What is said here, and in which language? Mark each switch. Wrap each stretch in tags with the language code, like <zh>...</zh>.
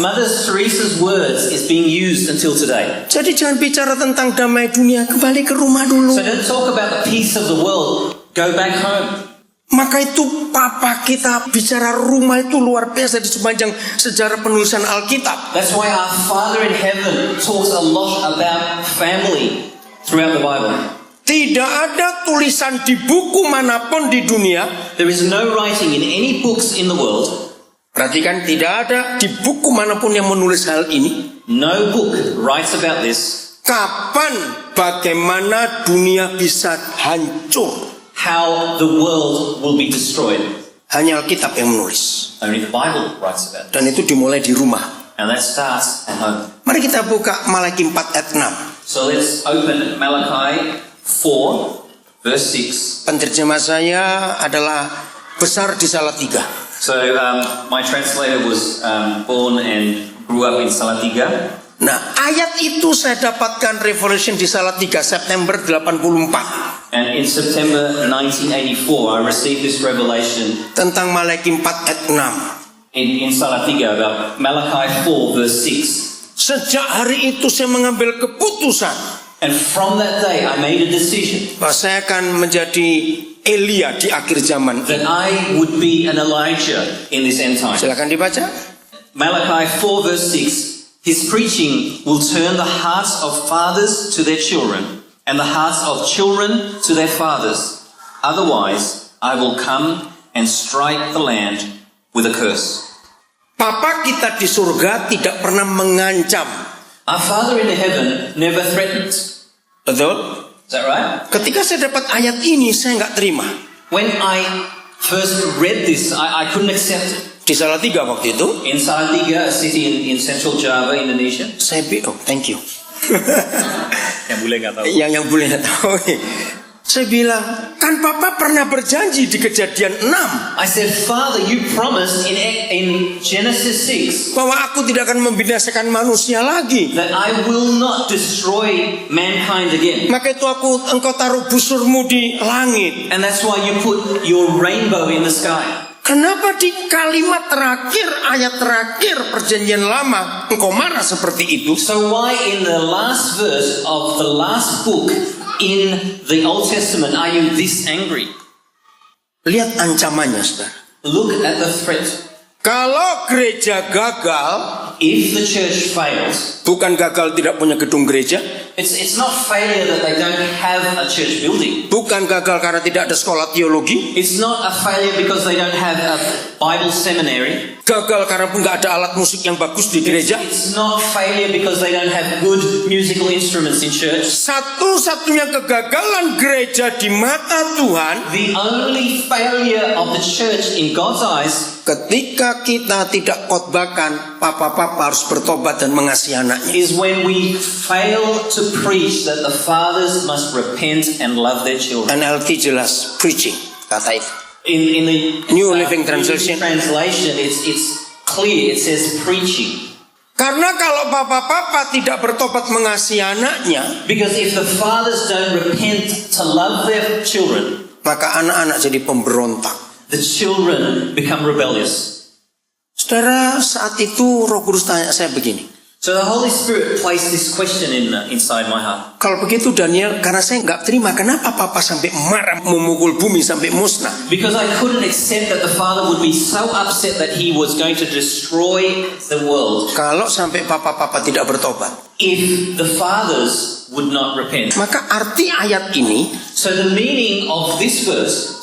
<en>Mother Teresa's words is being used until today.</en> <id>Jadi jangan bicara tentang damai dunia, kembali ke rumah dulu.</id> <en>So don't talk about the peace of the world. Go back home.</en> <id>Maka itu Papa kita bicara rumah itu luar biasa di sepanjang sejarah penulisan Alkitab.</id> <en>That's why our Father in heaven talks a lot about family throughout the Bible.</en> <id>Tidak ada tulisan di buku manapun di dunia.</id> <en>There is no writing in any books in the world.</en> <id>Perhatikan, tidak ada di buku manapun yang menulis hal ini.</id> <en>No book writes about this.</en> <id>Kapan, bagaimana dunia bisa hancur?</id> <en>How the world will be destroyed.</en> <id>Hanya Alkitab yang menulis.</id> <en>Only the Bible writes about it.</en> <id>Dan itu dimulai di rumah.</id> <en>And that starts at home.</en> <id>Mari kita buka Malaki 4 ayat 6.</id> <en>So let's open Malachi 4 verse 6.</en> <id>Penerjemah saya adalah besar di Salatiga.</id> <en>So my translator was born and grew up in Salatiga.</en> <id>Nah, ayat itu saya dapatkan Revelation di Salatiga September 84.</id> <en>And in September 1984, I received this revelation</en> <id>Tentang Malaki 4 ayat 6.</id> <en>in Salatiga about Malachi 4 verse 6.</en> <id>Sejak hari itu saya mengambil keputusan</id> <en>And from that day, I made a decision</en> <id>bahwa saya akan menjadi Elia di akhir zaman.</id> <en>that I would be an Elijah in this end time.</en> <id>Silakan dibaca.</id> <en>Malachi 4 verse 6. His preaching will turn the hearts of fathers to their children, and the hearts of children to their fathers. Otherwise, I will come and strike the land with a curse.</en> <id>Papa kita di surga tidak pernah mengancam.</id> <en>Our Father in heaven never threatens.</en> <id>Betul?</id> <en>Is that right?</en> <id>Ketika saya dapat ayat ini, saya nggak terima.</id> <en>When I first read this, I couldn't accept it.</en> <id>Di Salatiga waktu itu,</id> <en>In Salatiga, a city in central Java, Indonesia.</en> <id>saya</id> <en>thank you.</en> <id>Yang boleh nggak tahu. yang boleh nggak tahu. Saya bilang, kan Papa pernah berjanji di Kejadian 6</id> <en>I said, Father, you promised in Genesis 6</en> <id>bahwa aku tidak akan membinasakan manusia lagi.</id> <en>that I will not destroy mankind again.</en> <id>Maka itu engkau taruh busurmu di langit.</id> <en>And that's why you put your rainbow in the sky.</en> <id>Kenapa di kalimat terakhir, ayat terakhir perjanjian lama engkau marah seperti itu?</id> <en>So why in the last verse of the last book in the Old Testament are you this angry?</en> <id>Lihat ancamannya, saudara.</id> <en>Look at the threat.</en> <id>Kalau gereja gagal,</id> <en>If the church fails,</en> <id>bukan gagal tidak punya gedung gereja,</id> <en>it's not failure that they don't have a church building.</en> <id>bukan gagal karena tidak ada sekolah teologi,</id> <en>It's not a failure because they don't have a Bible seminary.</en> <id>gagal karena pun nggak ada alat musik yang bagus di gereja.</id> <en>It's not failure because they don't have good musical instruments in church.</en> <id>Satu-satunya kegagalan gereja di mata Tuhan</id> <en>The only failure of the church in God's eyes</en> <id>ketika kita tidak khotbahkan, papa-papa harus bertobat dan mengasihi anaknya.</id> <en>is when we fail to preach that the fathers must repent and love their children.</en> <id>NLT jelas preaching kata itu.</id> <en>In the New Living Translation. it's clear. It says preaching.</en> <id>Karena kalau papa-papa tidak bertobat mengasihi anaknya,</id> <en>Because if the fathers don't repent to love their children,</en> <id>maka anak-anak jadi pemberontak.</id> <en>the children become rebellious.</en> <id>Saudara, saat itu Roh Kudus tanya saya begini.</id> <en>So the Holy Spirit placed this question inside my heart.</en> <id>Kalau begitu Daniel, karena saya nggak terima, kenapa papa sampai marah memukul bumi sampai musnah?</id> <en>Because I couldn't accept that the Father would be so upset that He was going to destroy the world</en> <id>Kalau sampai papa-papa tidak bertobat.</id> <en>if the fathers would not repent.</en> <id>Maka arti ayat ini,</id> <en>So the meaning of this verse,</en>